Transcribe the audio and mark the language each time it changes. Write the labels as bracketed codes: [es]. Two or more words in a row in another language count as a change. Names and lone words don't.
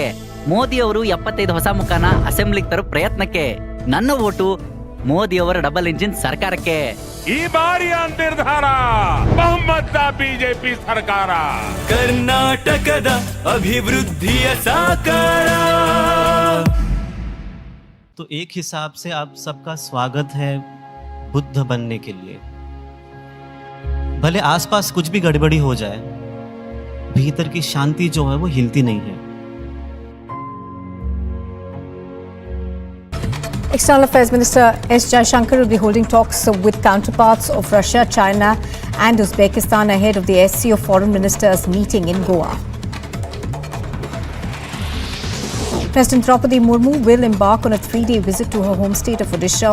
[kn] ಮೋದಿ ಅವರು 75 ಹೊಸ ಮುಖಾನ ಅಸೆಂಬ್ಲಿಗೆ ತರೋ ಪ್ರಯತ್ನಕ್ಕೆ. ನನ್ನ ಓಟು ಮೋದಿ ಅವರ ಡಬಲ್ ಇಂಜಿನ್ ಸರ್ಕಾರಕ್ಕೆ. ಈ ಬಾರಿಯ ನಿರ್ಧಾರ ಬಹುಮತ ಬಿಜೆಪಿ ಸರ್ಕಾರ. ಕರ್ನಾಟಕದ ಅಭಿವೃದ್ಧಿಯ ಸಾಕಾರ. [hi] तो एक हिसाब से आप सबका स्वागत है बुद्ध बनने के लिए. भले आसपास कुछ भी गड़बड़ी हो जाए, भीतर की शांति जो है वो हिलती नहीं है. [en] External Affairs Minister S. Jaishankar will be holding talks with counterparts of Russia, China and Uzbekistan ahead of the SCO Foreign Ministers meeting in Goa. President Draupadi Murmu will embark on a 3-day visit to her home state of Odisha.